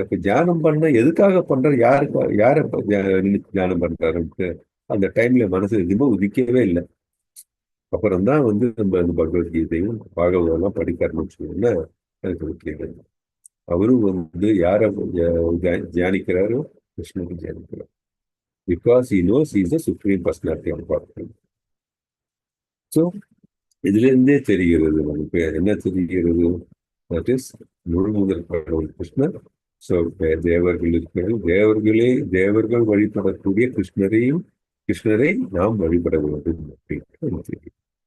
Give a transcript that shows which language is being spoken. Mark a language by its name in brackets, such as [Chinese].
[Tamil] இப்ப தியானம் பண்ண எதுக்காக பண்றாரு, யார தியானம் பண்றாருன்ட்டு அந்த டைம்ல மனசு எதுவுமே உதிக்கவே இல்லை. அப்புறம்தான் வந்து நம்ம இந்த பகவத்கீதையும் பாகவதெல்லாம் படிக்க ஆரம்பிச்சோம்னா எனக்கு கேட்குது. அவரும் வந்து யார தியானிக்கிறாரோ கிருஷ்ணனுக்கு தியானிக்கிறார். [English] Because he knows he is the supreme personality of God. [Tamil] So இதுல இருந்தே தெரிகிறது நமக்கு என்ன தெரிகிறது, [English] that is [Tamil] முழுமுதல் கடவுள் கிருஷ்ணர். ஸோ தேவர்கள் இருக்கிறார்கள், தேவர்கள் வழிபடக்கூடிய கிருஷ்ணரை நாம் வழிபட வேண்டும் அப்படின்னு தெரியும்.